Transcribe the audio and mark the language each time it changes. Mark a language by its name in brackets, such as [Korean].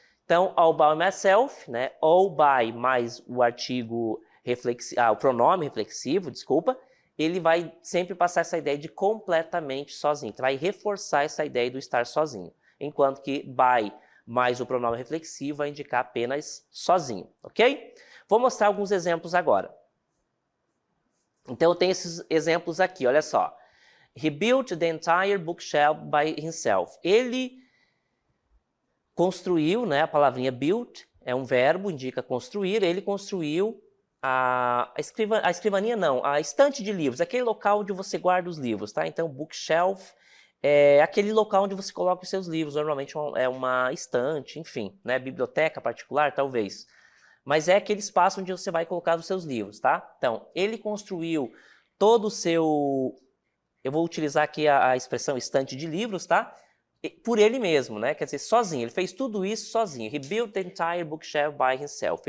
[Portuguese] Então, all by myself, né? All by mais o artigo reflexivo, o pronome reflexivo, desculpa, ele vai sempre passar essa ideia de completamente sozinho. Então, vai reforçar essa ideia do estar sozinho. Enquanto que by mais o pronome reflexivo vai indicar apenas sozinho, ok? Vou mostrar alguns exemplos agora. Então, eu tenho esses exemplos aqui, olha só. [English] He built the entire bookshelf by himself. [Portuguese] Ele construiu, né, a palavrinha built é um verbo, indica construir, ele construiu a escrivaninha não, a estante de livros, aquele local onde você guarda os livros, tá? Então, bookshelf é aquele local onde você coloca os seus livros, normalmente é uma estante, enfim, né? Biblioteca particular, talvez. Mas é aquele espaço onde você vai colocar os seus livros, tá? Então, ele construiu todo o seu... Eu vou utilizar aqui a expressão estante de livros, tá? Por ele mesmo, né? Quer dizer, sozinho. Ele fez tudo isso sozinho. [English] He built the entire bookshelf by himself.